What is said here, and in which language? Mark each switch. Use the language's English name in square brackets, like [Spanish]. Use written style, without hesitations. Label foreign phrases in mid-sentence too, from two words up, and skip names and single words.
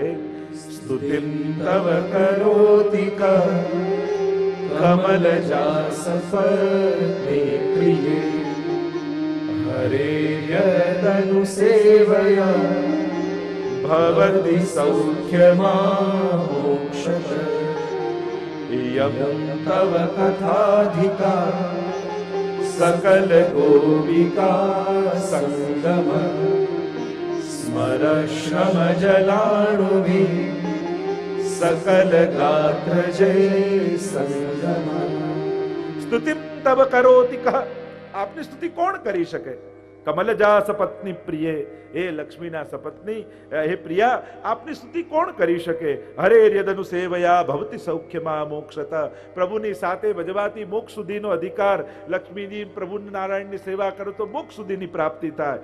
[Sanskrit] स्तुतिम तव करोति कमलजा सफले प्रिये हरे यदनु सेवया भवति सौख्यमां मोक्षत. यम तव कथाधिका सकल गोपिका संगम स्मर श्रम जलाणुभि सकल गात्र जय संगम। स्तुतिम तब करोति कह, [Gujarati] आपની સ્તુતિ કોણ કરી શકે? [Sanskrit] कमलजा सपत्नी प्रिय, [Gujarati] હે લક્ષ્મીના સપત્ની, હે પ્રિયા, આપની સ્તુતિ કોણ કરી શકે? [Sanskrit] हरे यदनु सेवया भवती सौख्यमां मोक्षत, [Gujarati] પ્રભુની સાથે ભજવાથી મોક્ષ સુધીનો અધિકાર. લક્ષ્મીજી પ્રભુ નારાયણની સેવા કરો તો મોક્ષ સુધીની પ્રાપ્તિ થાય.